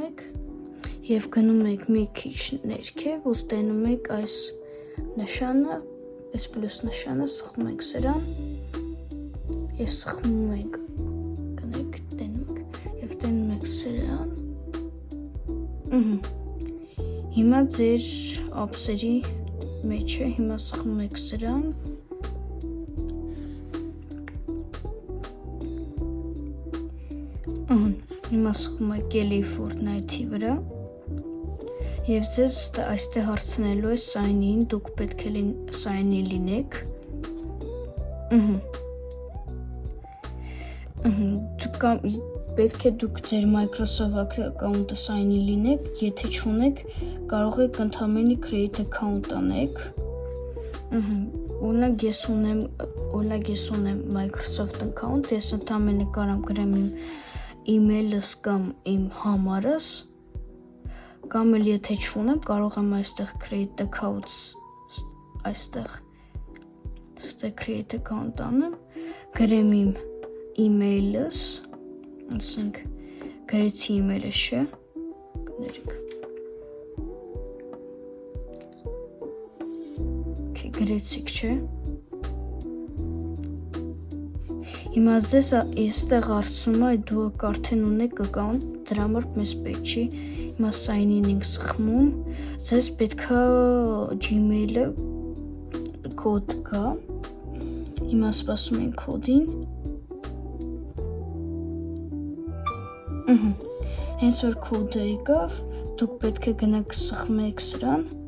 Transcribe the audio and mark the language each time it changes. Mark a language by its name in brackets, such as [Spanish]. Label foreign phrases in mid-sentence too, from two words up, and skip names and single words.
[Armenian] եք և գնում եք մի քիչ ներքև ու տենում եք այս նշանը, այս պլյուս նշանը, սխմում եք սրան և սխմում եք, գնեք, տենում եք և տենում եք սրան։ Հիմա ձեր ապսերի մեջ է, հիմա սխմում եք սրան։ Հիմա սխմում եք ելի Fortnite-ի վրա և ձեզ այստեղ հարցնելու է sign-in, դուք պետք է sign-in լինեք։ Պետք է դուք ձեր Microsoft account-ը sign-in լինեք, եթե չունեք, կարող եք ընդամենը [English] create account [Armenian] անեք։ Օրինակ ես ունեմ Microsoft account, ես ընդամենը կարամ գրեմ իմ email-ս կամ իմ համարս, կամ էլ եթե չունեմ, կարող եմ այստեղ [English] create account, [Armenian] այստեղ [English] create account [Armenian] անեմ, գրեմ իմ email-ս, ասենք գրեցի email-ս, չէ, կներեք, գրեցիք, չէ, հիմա ձեզ այստեղ հարցնում է դուք արդեն ունեք account, դրա համար մեզ պետք չի, հիմա sign-in ենք սխմում, ձեզ պետքա Gmail-ը կոդ կա, հիմա սպասում ենք կոդին, հենց որ կոդը եկավ, դուք պետք է գնաք սխմեք սրան,